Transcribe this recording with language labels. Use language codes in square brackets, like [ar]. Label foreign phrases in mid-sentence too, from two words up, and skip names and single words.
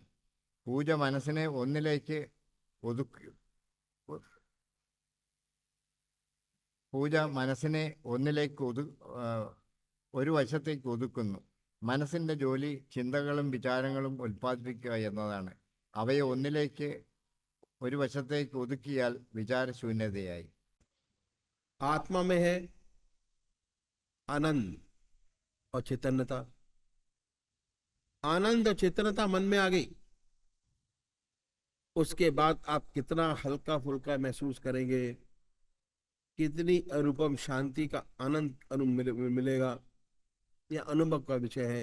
[ml] പൂജ മനസ്സിനെ ഒന്നിലേക്ക് ഒരു വശത്തേക്ക് ഒതുക്കുന്നു. മനസ്സിൻ്റെ ജോലി ചിന്തകളും വിചാരങ്ങളും ഉൽപ്പാദിപ്പിക്കുക എന്നതാണ്. അവയെ ഒരു വശത്തേക്ക് ഒതുക്കിയാൽ വിചാരശൂന്യതയായി. [hi] आत्मा में है आनंद और चैतन्यता। आनंद और चैतन्यता मन में आ गई, उसके बाद आप कितना हल्का फुल्का महसूस करेंगे, कितनी अनुपम शांति का आनंद मिलेगा, यह अनुभव का विषय है।